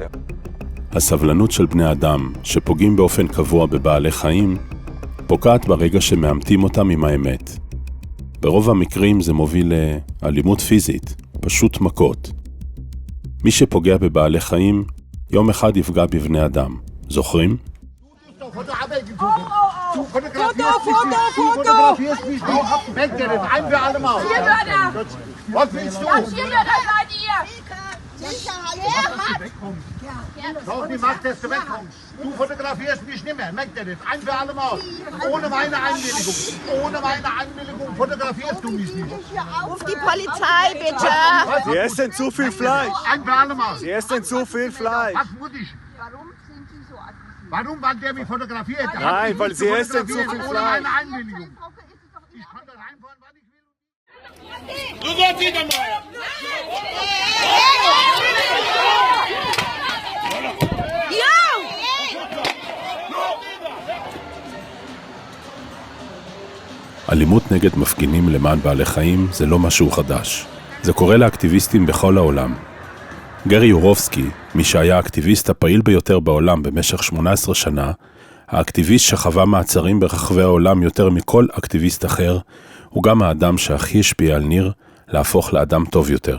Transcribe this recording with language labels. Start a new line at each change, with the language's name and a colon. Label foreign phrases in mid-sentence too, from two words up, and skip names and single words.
Hebrew: הסבלנות של בני אדם שפוגעים באופן קבוע בבעלי חיים, פוקעת ברגע שמאמתים אותם עם האמת. ברוב המקרים זה מוביל לאלימות פיזית, פשוט מכות. מי שפוגע בבעלי חיים, יום אחד יפגע בבני אדם. זוכרים?
German: Doch, die macht, dass du wegkommst. Du fotografierst mich nicht mehr, merkt ihr das? Ein für alle Mal. Ohne meine Einwilligung. Ohne meine Einwilligung fotografierst du mich nicht. Ruf die Polizei, bitte. Sie essen zu viel Fleisch. Ein für alle Mal. Sie essen zu viel Fleisch. Was muss ich? Warum sind Sie so aggressiv? Warum, weil der mich fotografiert? Nein, weil Sie essen zu viel Ohne Fleisch. meine Einwilligung. Ich kann da reinfahren, wann ich will. Du sollst wieder mal.
Hebrew: אלימות נגד מפגינים למען בעלי חיים זה לא משהו חדש. זה קורה לאקטיביסטים בכל העולם. גרי יורובסקי, מי שהיה האקטיביסט הפעיל ביותר בעולם במשך 18 שנה, האקטיביסט שחווה מעצרים ברחבי העולם יותר מכל אקטיביסט אחר, הוא גם האדם שהכי השפיע על ניר להפוך לאדם טוב יותר.